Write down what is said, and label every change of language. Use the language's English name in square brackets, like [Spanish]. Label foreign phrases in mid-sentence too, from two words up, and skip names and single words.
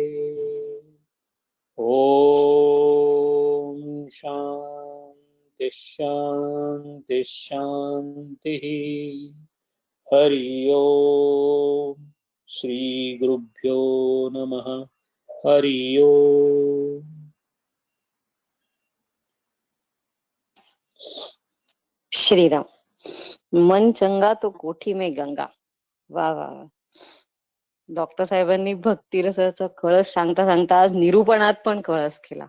[Sanskrit] ओम शांति शांति शांति. हरि ओम. श्री गुरुभ्यो नमः. हरि ओम. श्रीराम. [Hindi] मन चंगा तो कोठी में गंगा. वा वा वा. [Marathi] डॉक्टर साहेबांनी भक्ती रसाचा कळस सांगता सांगता आज निरूपणात पण कळस केला.